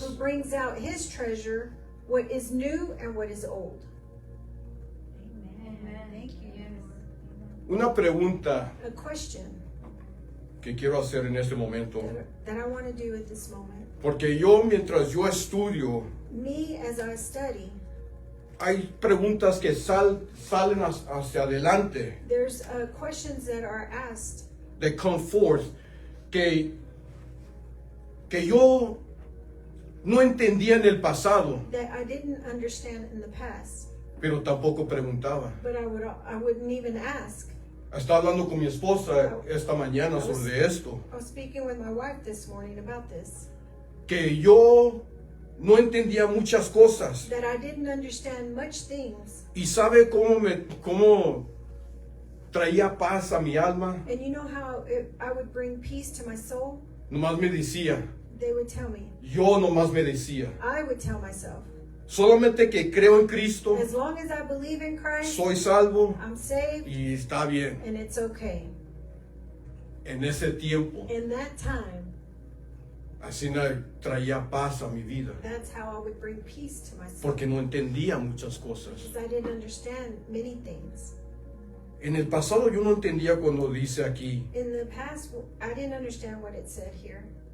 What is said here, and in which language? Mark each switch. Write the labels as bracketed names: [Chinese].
[English] who brings out his treasure, what is new and what is old. Amen. Thank you. [Spanish] Una pregunta [English] A question [Spanish] que quiero hacer en este momento, [English] that I want to do at this moment. [Spanish] porque yo mientras yo estudio, [English] Me, as I study, [Spanish] hay preguntas que salen hacia adelante, [English] there's questions that are asked they come forth, [Spanish] que yo no entendía en el pasado, [English] that I didn't understand in the past, [Spanish] pero tampoco preguntaba. [English] but I wouldn't even ask. [Spanish] Estaba hablando con mi esposa esta mañana sobre esto, [English] I was speaking with my wife this morning about this, [Spanish] que yo no entendía muchas cosas. [English] that I didn't understand much things. [Spanish] ¿Y sabe cómo traía paz a mi alma? [English] And you know how I would bring peace to my soul? [Spanish] Nomás me decía, [English] They would tell me. [Spanish] yo nomás me decía, [English] I would tell myself, [Spanish] solamente que creo en Cristo, [English] as long as I believe in Christ, [Spanish] soy salvo [English] I'm saved [Spanish] y está bien. [English] and it's okay. [Spanish] En ese tiempo, [English] In that time, [Spanish] así traía paz a mi vida, [English] that's how I would bring peace to my soul. [Spanish] porque no entendía muchas cosas. [English] Because I didn't understand many things. [Spanish] En el pasado yo no entendía cuando dice aquí, [English] In the past, I didn't understand what it said here.